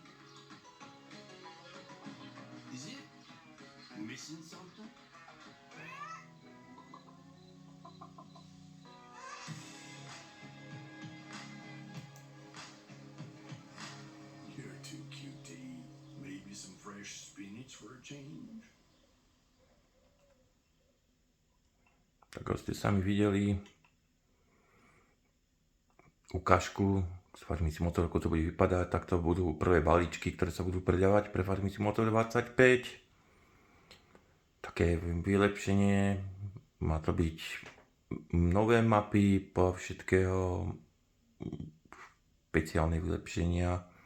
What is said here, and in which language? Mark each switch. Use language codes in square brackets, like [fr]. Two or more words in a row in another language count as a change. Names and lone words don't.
[en] Is it missing something? You're too cutie. Maybe some fresh spinach for a change? [sk] Tak ako ste sami videli ukážku z Farming Simulator, ako to bude vypadať, tak to budú prvé balíčky, ktoré sa budú predávať pre Farming Simulator 25. Také vylepšenie, má to byť nové mapy, po všetkého špeciálne vylepšenia.